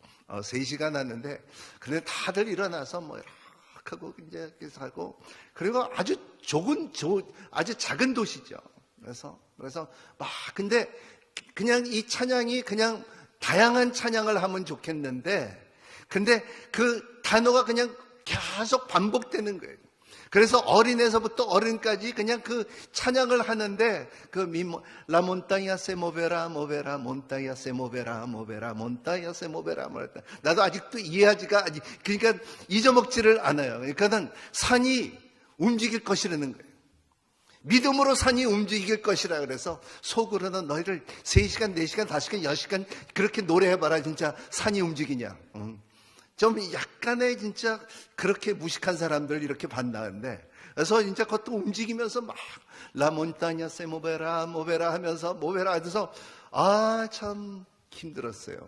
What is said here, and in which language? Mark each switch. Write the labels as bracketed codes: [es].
[ko] 3시간 하는데, 근데 다들 일어나서 뭐 이렇게 하고 이제 하고, 그리고 아주 아주 작은 도시죠. 그래서 막, 근데 그냥 이 찬양이 그냥 다양한 찬양을 하면 좋겠는데, 근데 그 단어가 그냥 계속 반복되는 거예요. 그래서 어린에서부터 어른까지 그냥 그 찬양을 하는데, [es] 라 몬타ña se moverá, moverá, montaña se moverá, moverá, montaña se moverá. [ko] 나도 아직도 이해하지가, 그러니까 잊어먹지를 않아요. 그러니까는 산이 움직일 것이라는 거예요. 믿음으로 산이 움직일 것이라 그래서 속으로는 너희를 3시간, 4시간, 5시간, 10시간 그렇게 노래해봐라. 진짜 산이 움직이냐. 좀 약간의 진짜 그렇게 무식한 사람들 이렇게 봤나는데, 그래서 진짜 그것도 움직이면서 막 라몬타냐 세모베라 모베라 하면서 모베라 해서 참 힘들었어요.